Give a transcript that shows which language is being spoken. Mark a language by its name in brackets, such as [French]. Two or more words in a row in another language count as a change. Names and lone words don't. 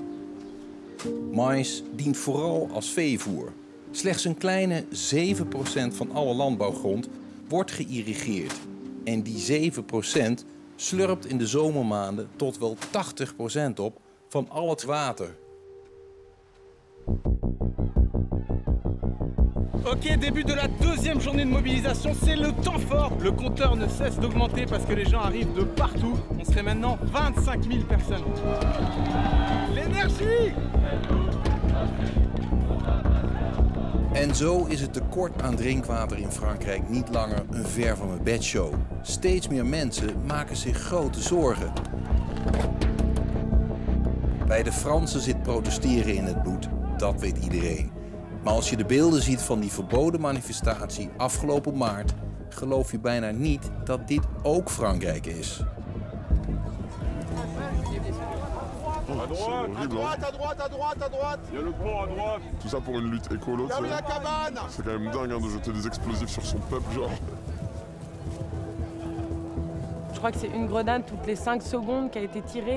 [Dutch] Mais dient vooral als veevoer. Slechts een kleine 7% van alle landbouwgrond wordt geïrrigeerd. En die 7% slurpt in de zomermaanden tot wel 80% op van al het water. [French] Ok, début de la deuxième journée de mobilisation, c'est le temps fort. Le compteur ne cesse d'augmenter parce que les gens arrivent de partout. On serait maintenant 25 000 personnes. L'énergie! [Dutch] En zo is het tekort aan drinkwater in Frankrijk niet langer een ver van mijn bedshow. Steeds meer mensen maken zich grote zorgen. Bij de Fransen zit protesteren in het bloed, dat weet iedereen. Maar als je de beelden ziet van die verboden manifestatie afgelopen maart, geloof je bijna niet dat dit ook Frankrijk is. [French] À droite, à droite, à droite, à droite. Il y a le pont à droite. Tout ça pour une lutte écolo. Ferme la cabane. C'est quand même dingue de jeter des explosifs sur son peuple, genre. Je crois que c'est une grenade toutes les 5 secondes qui a été tirée.